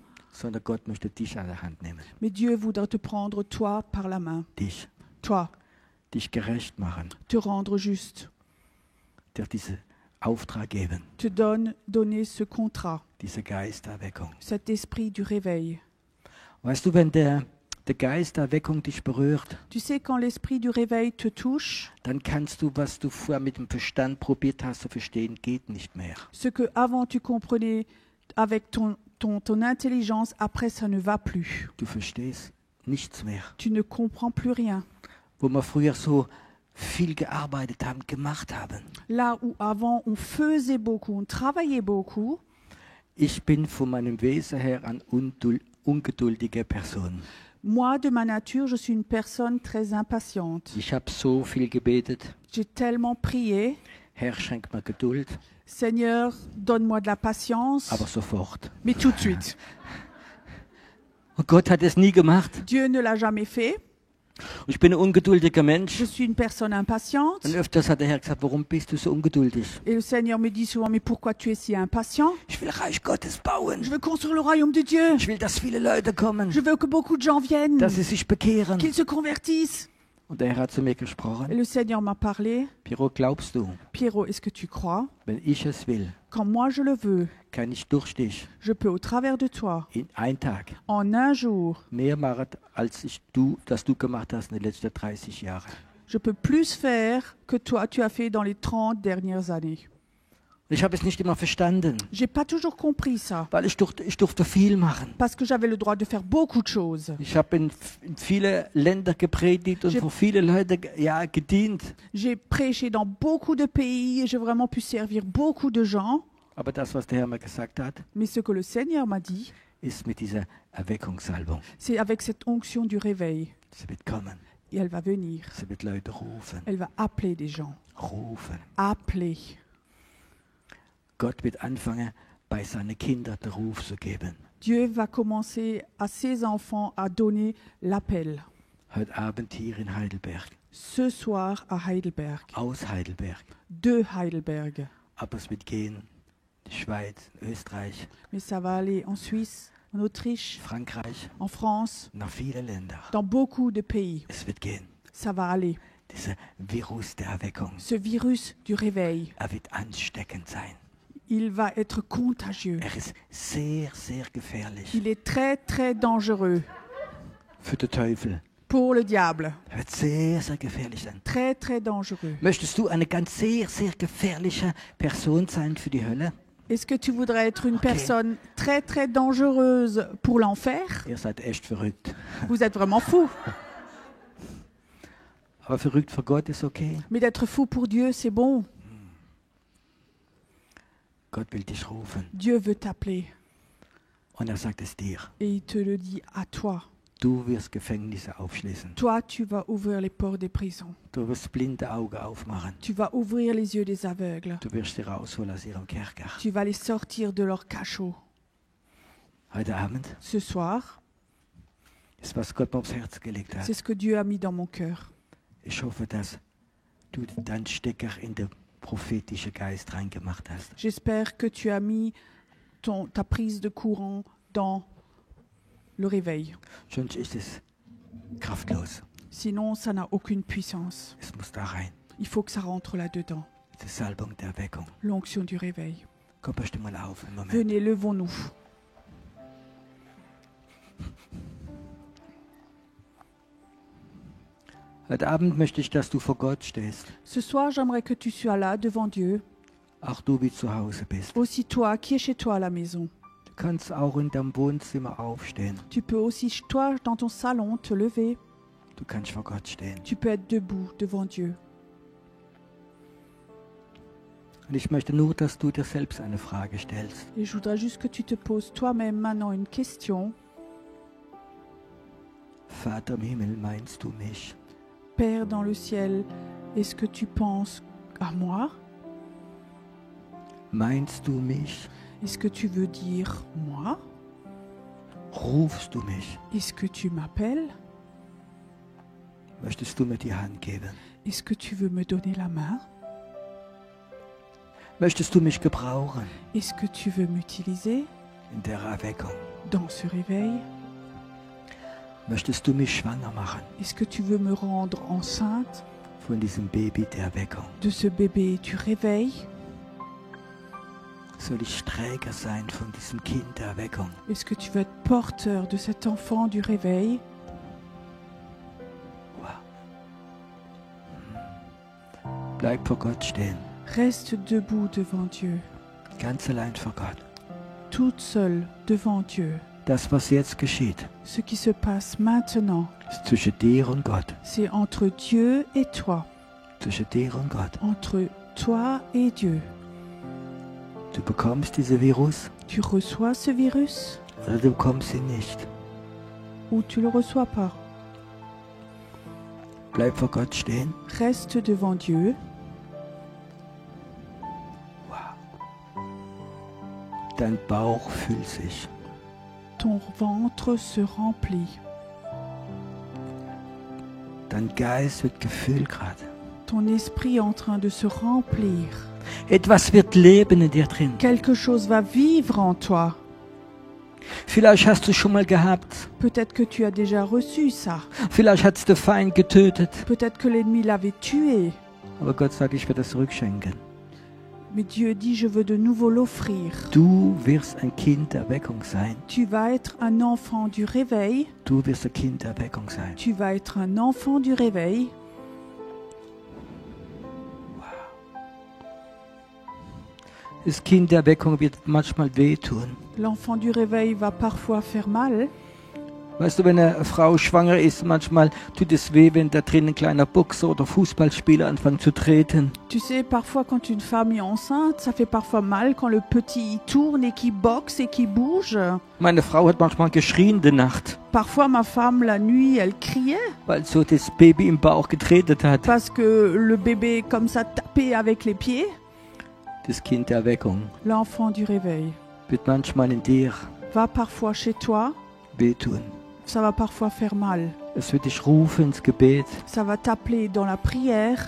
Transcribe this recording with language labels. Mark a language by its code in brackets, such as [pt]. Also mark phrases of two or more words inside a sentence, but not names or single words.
[de] Sondern Gott möchte dich an der Hand nehmen. [fr] mais Dieu voudra te prendre toi par la main. [de] Dich [fr] Toi, [de] gerecht machen, [fr] te rendre juste, [de] dir diesen Auftrag geben, [fr] te donner ce contrat, [de] dieser Geist der Erweckung. [fr] cet esprit du réveil. [de] Weißt du, wenn der Geist der Erweckung dich berührt, [fr] Tu sais, quand l'esprit du réveil te touche, [de] dann kannst du, was du vorher mit dem Verstand probiert hast zu verstehen, geht nicht mehr. [fr] ce que avant tu comprenais avec ton intelligence, après ça ne va plus. [de] Du verstehst nichts mehr. [fr] Tu ne comprends plus rien. [de] Wo wir früher so viel gearbeitet haben, gemacht haben. [fr] Là où avant on faisait beaucoup, on travaillait beaucoup, [de] Ich bin von meinem Wesen her eine ungeduldige Person. [fr] moi de ma nature, je suis une personne très impatiente. [de] Ich habe so viel gebetet. [fr] J'ai tellement prié, [de] Herr, schenk mir Geduld, [fr] Seigneur, donne-moi de la patience, [de] aber sofort. [fr] mais tout de suite. [de] Und Gott hat es nie gemacht. [fr] Dieu ne l'a jamais fait. [de] Und ich bin ein ungeduldiger Mensch. [fr] Je suis une personne impatiente. [de] Und öfters hat der Herr gesagt, warum bist du so ungeduldig? [fr] Et le Seigneur me dit souvent, mais pourquoi tu es si impatient? [de] Ich will Reich Gottes bauen. [fr] Je veux construire le royaume de Dieu. [de] Ich will, dass viele Leute kommen, [fr] Je veux que beaucoup de gens viennent, [de] dass sie sich bekehren. [fr] qu'ils se convertissent. [de] Und der Herr hat zu mir [fr] Et [de] gesprochen. [fr] le Seigneur m'a parlé. [de] Piro, glaubst du, [fr] Pierrot, est-ce que tu crois? [de] wenn ich es will, [fr] Quand moi je le veux, [de] kann ich durch dich [fr] je peux au travers de toi, [de] in einen Tag [fr] en un jour, [de] mehr machen, als das du gemacht hast in den letzten 30 Jahren. [fr] je peux plus faire que toi tu as fait dans les 30 dernières années. [de] Ich habe es nicht immer verstanden, [fr] J'ai pas toujours compris ça, [de] weil ich durfte viel machen. [fr] parce que j'avais le droit de faire beaucoup de choses. [de] Ich habe in viele Länder gepredigt und vor viele Leute gedient. [fr] J'ai prêché dans beaucoup de pays et j'ai vraiment pu servir beaucoup de gens. [de] Aber das, was der Herr mir gesagt hat, [fr] Mais ce que le Seigneur m'a dit, [de] ist mit dieser Erweckungssalbung. [fr] c'est avec cette onction du réveil. [de] Sie wird kommen. [fr] Et elle va venir. [de] Sie wird Leute rufen. [fr] Elle va appeler des gens. [de] Rufen. [fr] Appeler. [de] Gott wird anfangen, bei seinen Kindern den Ruf zu geben. [fr] Dieu va commencer à ses enfants à donner l'appel. [de] Heute Abend hier in Heidelberg. [fr] Ce soir à Heidelberg. [de] Aus Heidelberg. [fr] De Heidelberg. [de] Aber es wird gehen. Die Schweiz, Österreich, [fr] Mais ça va aller en Suisse, en Autriche, [de] Frankreich, [fr] en France, [de] nach vielen Ländern. [fr] dans beaucoup de pays. [de] Es wird gehen. [fr] Ça va aller. [de] Dieser Virus der Erweckung. [fr] Ce virus du réveil, [de] Er wird ansteckend sein. [fr] il va être contagieux. [de] Er ist sehr, sehr gefährlich [fr] Il est très, très dangereux [de] für den Teufel. [fr] pour le diable. [de] Er wird sehr, sehr gefährlich sein. [fr] Très, très dangereux. [de] Möchtest du eine ganz sehr, sehr gefährliche Person sein für die Hölle? [fr] Est-ce que tu voudrais être une personne très, très dangereuse pour l'enfer? [de] Ihr seid echt verrückt. [fr] Vous êtes vraiment fou. [de] Aber verrückt für Gott ist okay. [fr] Mais d'être fou pour Dieu, c'est bon. [de] Gott will dich rufen. [fr] Dieu veut t'appeler [de] Und er sagt es dir. [fr] et il te le dit à toi. [de] Du wirst Gefängnisse aufschließen. [fr] Toi, tu vas ouvrir les portes des prisons. [de] Du wirst blinde Augen aufmachen. [fr] Tu vas ouvrir les yeux des aveugles. [de] Du wirst sie rausholen aus ihrem Kerker. [fr] Tu vas les sortir de leur cachot. [de] Heute Abend [fr] Ce soir, [de] ist, was Gott mir aufs Herz gelegt hat. [fr] c'est ce que Dieu a mis dans mon cœur. [de] Ich hoffe, dass du deinen Stecker in den prophetischen Geist reingemacht hast. [fr] J'espère que tu as mis ta prise de courant dans le réveil. [de] Sonst ist es kraftlos. [fr] Sinon, ça n'a aucune puissance. [de] Es muss da rein. [fr] Il faut que ça rentre là-dedans. [de] Die Salbung der Erweckung. [fr] L'onction du réveil. [de] Komm, steh mal auf im Moment. [fr] Venez, levons-nous. [de] Heute Abend möchte ich, dass du vor Gott stehst. [fr] Ce soir, j'aimerais que tu sois là devant Dieu. [de] Auch du wie zu Hause bist. [fr] Aussi toi qui es chez toi à la maison. [de] Du kannst auch in deinem Wohnzimmer aufstehen. [fr] Tu peux aussi, toi, dans ton salon, te lever. [de] Du kannst vor Gott stehen. [fr] Tu peux être debout devant Dieu. [de] Und ich möchte nur, dass du dir selbst eine Frage stellst. [fr] Et je voudrais juste que tu te poses toi-même maintenant une question. [de] Vater im Himmel, meinst du mich? [fr] Père dans le ciel, est-ce que tu penses à moi? [de] Meinst du mich? [fr] Est-ce que tu veux dire moi? [de] Rufst du mich? [fr] Est-ce que tu m'appelles? [de] Möchtest du mir die Hand geben? [fr] Est-ce que tu veux me donner la main? [de] Möchtest du mich gebrauchen [fr] Est-ce que tu veux m'utiliser [de] in der Erweckung? [fr] dans ce réveil? [de] Möchtest du mich schwanger machen [fr] Est-ce que tu veux me rendre enceinte [de] von diesem Baby der Erweckung? [fr] de ce bébé du réveil? [de] Soll ich Träger sein von diesem Kind der Erweckung? [fr] Est-ce que tu veux être porteur de cet enfant du réveil? [de] Wow. Bleib vor Gott stehen, [fr] Reste debout devant Dieu, [de] ganz allein vor Gott. [fr] toute seule devant Dieu. [de] Das, was jetzt geschieht, [fr] Ce qui se passe maintenant, [de] ist zwischen dir und Gott. [fr] c'est entre Dieu et toi, [de] Zwischen dir und Gott. [fr] entre toi et Dieu. [de] Du bekommst diesen Virus [fr] Tu reçois ce virus [de] oder du bekommst ihn nicht. [fr] ou tu le reçois pas. [de] Bleib vor Gott stehen. [fr] Reste devant Dieu. [de] Dein Bauch füllt sich. [fr] Ton ventre se remplit. [de] Dein Geist wird gefüllt gerade. [fr] Ton esprit est en train de se remplir. [de] Etwas wird leben in dir drin. [fr] Quelque chose va vivre en toi. [de] Vielleicht hast du schon mal gehabt. [fr] Peut-être que tu as déjà reçu ça. [de] Vielleicht hat es der Feind getötet. [fr] Peut-être que l'ennemi l'avait tué. [de] Aber Gott sagt, ich werde es zurückschenken. [fr] Mais Dieu dit, je veux de nouveau l'offrir. [de] Du wirst ein Kind der Erweckung sein. [fr] Tu vas être un enfant du réveil. [de] Du wirst ein Kind der Erweckung sein. [fr] Tu vas être un enfant du réveil. [de] Das Kind der Erweckung wird manchmal wehtun. [fr] L'enfant du réveil va parfois faire mal. [de] Weißt du, wenn eine Frau schwanger ist, manchmal tut es weh, wenn da drin ein kleiner Boxer oder Fußballspieler anfängt zu treten. [fr] Tu sais, parfois quand une femme est enceinte, ça fait parfois mal quand le petit il tourne et qui boxe et qui bouge. [de] Meine Frau hat manchmal geschrien in der Nacht, [fr] Parfois ma femme la nuit, elle criait [de] weil so das Baby im Bauch getretet hat. [fr] parce que le bébé comme ça tapait avec les pieds. [de] Das Kind der Erweckung [fr] L'enfant du réveil [de] wird manchmal in dir [fr] va parfois chez toi, [de] wehtun. [fr] ça va parfois faire mal. [de] Es wird dich rufen ins Gebet. [fr] Ça va t'appeler dans la prière.